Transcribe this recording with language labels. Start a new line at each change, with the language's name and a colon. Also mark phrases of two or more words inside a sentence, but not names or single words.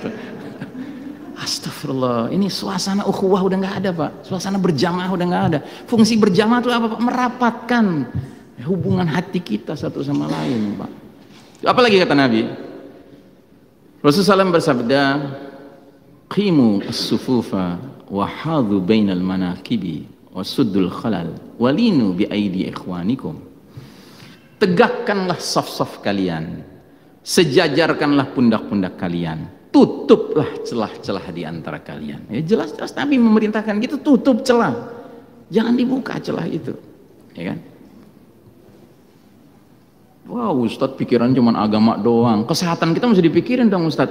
Indonesian: Astagfirullah, ini suasana ukhuwah udah nggak ada Pak, suasana berjamaah udah nggak ada. Fungsi berjamaah itu apa Pak? Merapatkan hubungan hati kita satu sama lain Pak. Apalagi kata Nabi, Rasulullah SAW bersabda,
Arabic: أقيموا الصفوف وحاذوا بين المناكب وسدوا الخلل ولينوا بأيدي إخوانكم.
Indonesian: Tegakkanlah saf-saf kalian, sejajarkanlah pundak-pundak kalian, tutuplah celah-celah di antara kalian. Ya jelas-jelas Nabi memerintahkan gitu, tutup celah, jangan dibuka celah itu, ya kan? Wah Ustadz pikiran cuma agama doang, kesehatan kita mesti dipikirin dong Ustadz.